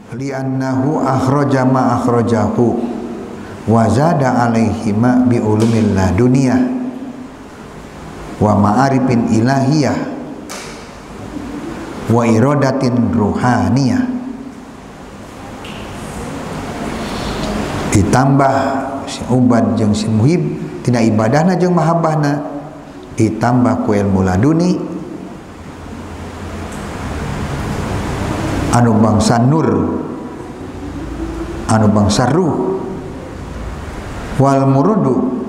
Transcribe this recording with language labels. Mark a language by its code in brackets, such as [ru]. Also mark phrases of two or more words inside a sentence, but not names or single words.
[ar] لأنه أخرج ما أخرجه وزاد عليه ما بالعلوم اللدنية ومعارف إلهية وإرادة روحانية. [su] Ditambah si Ubad jeung si Muhib tina ibadahna jeung mahabbahna, ditambah ku ilmu laduni anu bangsa nur, anu bangsa ruh, [ar] والمرود